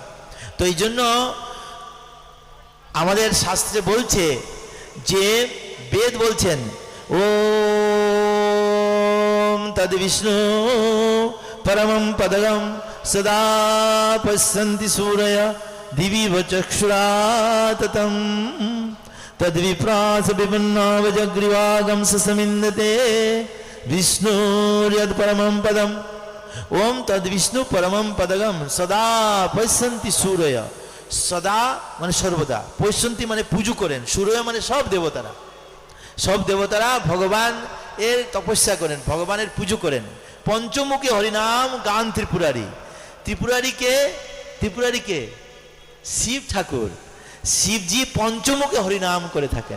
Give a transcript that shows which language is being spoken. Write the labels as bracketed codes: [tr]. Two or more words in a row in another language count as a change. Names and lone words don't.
[bn] তো এই জন্য আমাদের শাস্ত্রে বলছে যে বেদ বলছেন [sa] ওম তদ বিষ্ণু পরমম পদগম সদা পশ্যন্তি সূরয় দিবিব চক্ষুরাততম তদ্বিপ্রাস বিপন্নাবজগ্রীবাগম সমিন্দতে বিষ্ণুর্যদ পরমম পদম। ওম তদ বিষ্ণু পরমম পদগম সদা পশ্যন্তি সূরয়। [bn] সদা মানে সর্বদা, পশ্যন্তি মানে পুজো করেন, সূরয় মানে সব দেবতারা ভগবান এর তপস্যা করেন, ভগবানের পুজো করেন। পঞ্চমুখী হরিনাম গান ত্রিপুরারীকে শিব ঠাকুর, শিবজি পঞ্চমুখে হরিনাম করে থাকেন।